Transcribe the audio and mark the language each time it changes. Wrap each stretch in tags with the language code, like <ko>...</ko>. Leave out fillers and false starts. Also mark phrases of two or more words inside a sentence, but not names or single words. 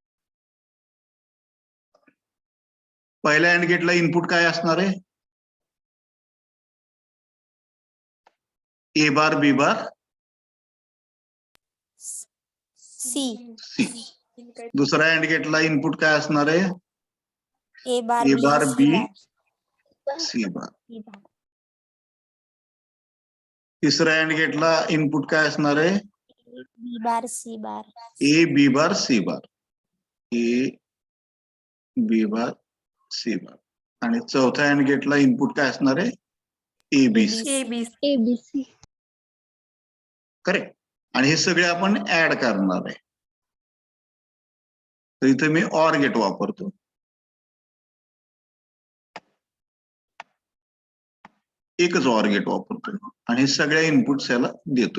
<mr>पहिल्या</mr> <en>AND gateला</en> <mr>इनपुट काय असणार आहे?</mr> <en>A bar B bar सी. सी.</en> <mr>दुसऱ्या</mr> <en>AND gateला</en> <mr>इनपुट काय असणार आहे?</mr> <en>A bar A bar C B bar C bar. B bar</en> <mr>तिसऱ्या</mr> <en>AND gateला</en> <mr>इनपुट काय असणार आहे?</mr> <en>B bar C bar A B bar C bar. A B bar C bar.</en> <mr>आणि चौथ्या</mr> <en>AND gateला</en> <mr>इनपुट काय असणार आहे?</mr> <en>A B C. A B ABC. करेक्ट.</en> <mr>आणि हे सगळे आपण ऍड करणार आहे. तर इथे मी</mr> <en>OR gate</en> <mr>वापरतो. एकच</mr> <en>OR gate</en> <mr>वापरतो आणि सगळ्या इनपुट्स याला देतो.</mr>